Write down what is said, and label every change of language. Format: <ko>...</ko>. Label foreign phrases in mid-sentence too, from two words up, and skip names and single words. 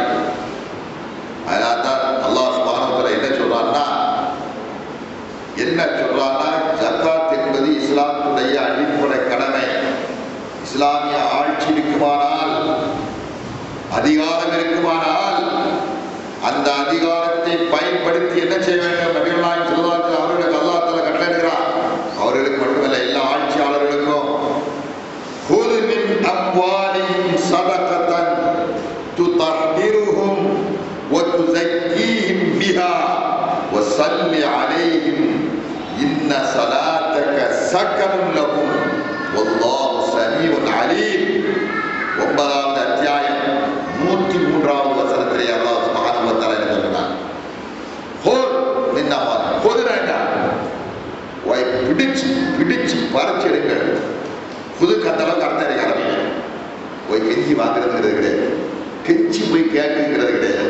<ta>அதனால தான் அல்லாஹ்</ta> <ar>سبحانه وتعالى</ar> <ta>என்ன சொல்றான்னா, ஜக்காத் என்பது இஸ்லாத்துடைய அடிப்படை கடமை. இஸ்லாமிய ஆட்சி இருக்குமானால், அதிகாரம் இருக்குமானால், அந்த அதிகாரத்தை பயன்படுத்தி என்ன செய்ய வேண்டும்? நபிகள் நாயகம்</ta> <ar>صلى الله عليه وسلم</ar> <ta>அவர்களுக்கு</ta> <ar>الله تعالى</ar> <ta>கட்டளையிடுகிறார். அவர்களுக்கு மட்டுமல்ல, எல்லா ஆட்சியாளர்களுக்கும்</ta> <ar>خذ من أموالهم صدقة تطهرهم وتزكيهم بها وصل عليهم إن صلاتك سكن لهم والله سميع عليم.</ar> <ta>9வது அத்தியாயம் 103வது வசனத்திலே அல்லாஹ்</ta> <ar>سبحانه وتعالى</ar> <ta>என்ன சொல்றார்? பிடிச்சு பறிச்செடுங்கள். புது கத்தளம் கர்த்தரை கடமை போய் கெஞ்சி வாங்குறதுங்கிறது கிடையாது, கெஞ்சி போய் கேட்குங்கிறது கிடையாது.</ta>